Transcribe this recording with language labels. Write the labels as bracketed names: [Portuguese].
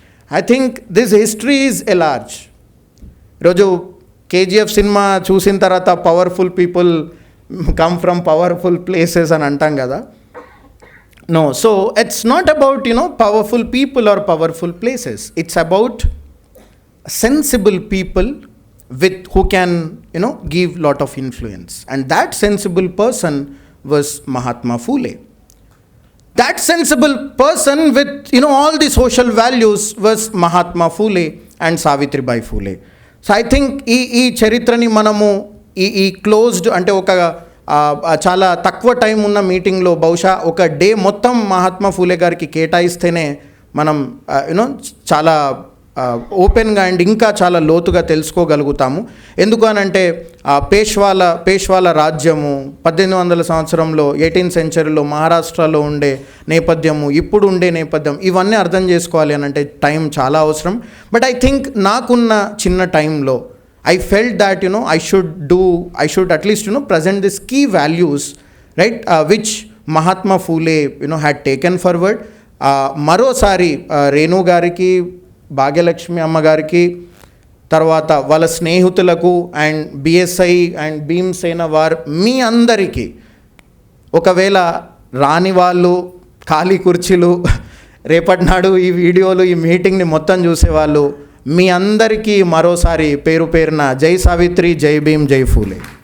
[English] I think this history is a large. [Telugu] ఈరోజు KGF cinema చూసిన తర్వాత [English] powerful people come from powerful places [Telugu] అని అంటాం కదా. [English] No, so it's not about powerful people are powerful places. It's about sensible people who can give lot of influence, and that sensible person was Mahatma Phule. That sensible person with all the social values was Mahatma Phule and Savitribai Phule. So I think [Telugu] ఈ చరిత్రని మనము ఈ closed అంటే ఒక చాలా తక్కువ time ఉన్న మీటింగ్లో బహుశా ఒక డే మొత్తం మహాత్మా ఫూలే గారికి కేటాయిస్తేనే మనం యూనో చాలా ఓపెన్గా అండ్ ఇంకా చాలా లోతుగా తెలుసుకోగలుగుతాము. ఎందుకు అనంటే పేష్వాల రాజ్యము 1800 సంవత్సరంలో 18th సెంచరీలో మహారాష్ట్రలో ఉండే నేపథ్యము, ఇప్పుడు ఉండే నేపథ్యం, ఇవన్నీ అర్థం చేసుకోవాలి అని అంటే టైం చాలా అవసరం. [English] but I think [Telugu] నాకున్న చిన్న టైంలో [English] I felt that I should at least present these key values, right, which Mahatma Phule had taken forward. [Telugu] మరోసారి రేణు గారికి, భాగ్యలక్ష్మి అమ్మ గారికి, తర్వాత వాళ్ళ స్నేహితులకు అండ్ బిఎస్ఐ అండ్ భీమ్సేన వారు మీ అందరికీ, ఒకవేళ రాని వాళ్ళు ఖాళీ కుర్చీలు రేపటి నాడు ఈ వీడియోలు ఈ మీటింగ్ని మొత్తం చూసేవాళ్ళు, మీ అందరికీ మరోసారి పేరు పేరున జై సావిత్రి, జై భీమ్, జై ఫూలే.